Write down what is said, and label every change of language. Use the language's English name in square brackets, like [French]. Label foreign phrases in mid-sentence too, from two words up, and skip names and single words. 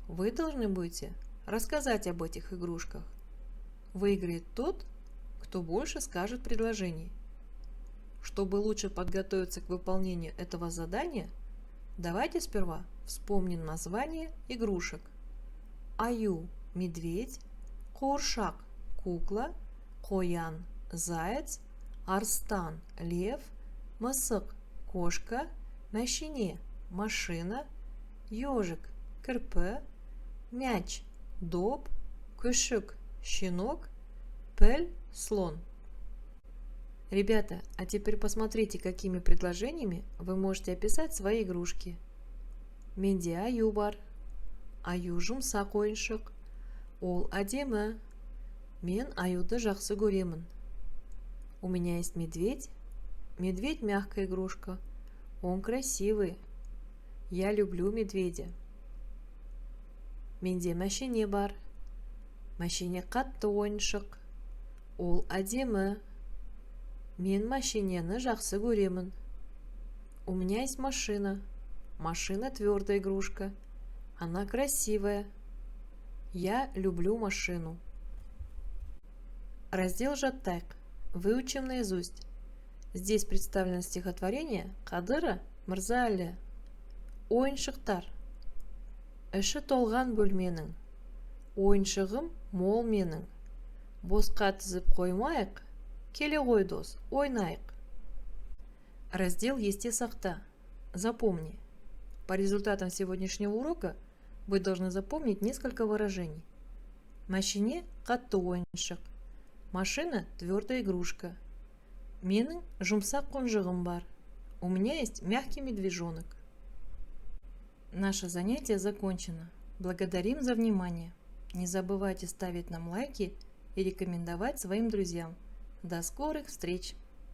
[Russian] Вы должны будете рассказать об этих игрушках. Выиграет тот, кто больше скажет предложений. Чтобы лучше подготовиться к выполнению этого задания, давайте сперва вспомним название игрушек. [Kazakh] Аю – медведь, Қуыршақ – кукла, Қоян – заяц, Арстан – лев, Мысық – кошка, Мәшине – машина, Ежик – кірпі, Мяч – доп, Күшік – щенок, Піл – [Russian] слон. Ребята, а теперь посмотрите, какими предложениями вы можете описать свои игрушки. [Kazakh] Менде аю бар. Аю жұмсақ ойыншық. Ол әдемі. Мен аюды жақсы көремін. [Russian] У меня есть медведь. Медведь мягкая игрушка. Он красивый. Я люблю медведя. [Kazakh] Менде мәшине бар. Мәшине қатты ойыншық. Ол әдемі. Мен машинені жақсы көремін. [Russian] У меня есть машина. Машина твердая игрушка. Она красивая. Я люблю машину. Раздел «Жаттайық». Выучим наизусть. Здесь представлено стихотворение Қадыры Мырза-Әлі. [Kazakh] Ойыншықтар. Іші толған бөлменің. Ойыншығым мол менің. Босқа тізіп қоймайық. Келе ғой дос, ойнайық. Раздел «Есте сақта». [Russian] Запомни. По результатам сегодняшнего урока вы должны запомнить несколько выражений. [Kazakh] Мәшине – қатты ойыншық. [Russian] Машина – твердая игрушка. [Kazakh] Менің жұмсақ қонжығым бар. [Russian] У меня есть мягкий медвежонок. Наше занятие закончено. Благодарим за внимание. Не забывайте ставить нам лайки и рекомендовать своим друзьям. До скорых встреч!